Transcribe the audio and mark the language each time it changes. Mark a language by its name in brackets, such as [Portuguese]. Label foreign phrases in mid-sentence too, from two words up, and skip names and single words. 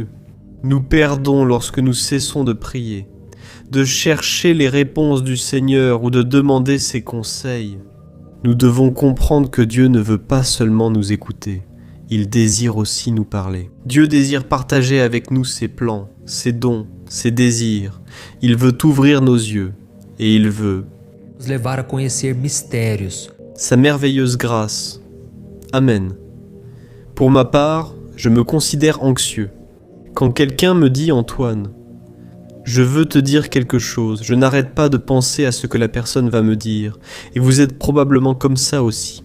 [French] Nous perdons lorsque nous cessons de prier, de chercher les réponses du Seigneur ou de demander ses conseils. Nous devons comprendre que Dieu ne veut pas seulement nous écouter, il désire aussi nous parler. Dieu désire partager avec nous ses plans, ses dons, ses désirs. Il veut ouvrir nos yeux et il veut [Portuguese] nos levar a conhecer mistérios, [French] sa merveilleuse grâce Amen. Pour ma part, je me considère anxieux. Quand quelqu'un me dit « Antoine, je veux te dire quelque chose », je n'arrête pas de penser à ce que la personne va me dire, et vous êtes probablement comme ça aussi.